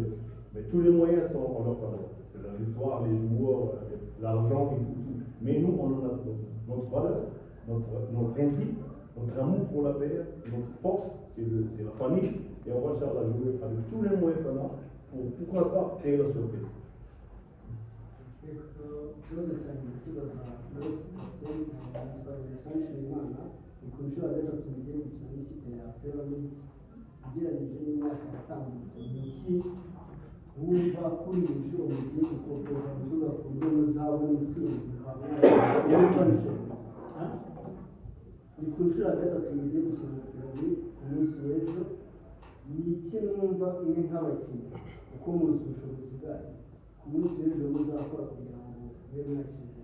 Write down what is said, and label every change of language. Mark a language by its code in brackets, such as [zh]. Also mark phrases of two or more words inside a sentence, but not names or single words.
[fr] Mais tous les moyens sont en leur faveur. C'est l'histoire, les joueurs, l'argent et tout. Mais nous, on a notre valeur, notre principe, notre amour pour la paire, notre force, c'est la famille. Et on va chercher à jouer avec tous les moyens qu'on a pour, pourquoi pas, créer la surprise. [rw] ikibazo cyanjye kibaza Felix Kapiteni yitwa Vincent Nshimiyimana ni ku nshuro ya gatatu mugiye gukina n'ikipe ya Pyramids ugereranyije n'imyaka yatambutse ni iki wumva kuri iyi nshuro mugiye gukokoza mu kibuga ku buryo muzabona intsinzi mukaba mwumva bishoboka ni ku nshuro ya gatatu mugiye gukina na Pyramids ku munsi w'ejo ni iki mwumva mwe nk'abakinnyi uko muzi ubushobozi bwanyu ku munsi w'ejo muzakora kugira ngo mube mwakiriye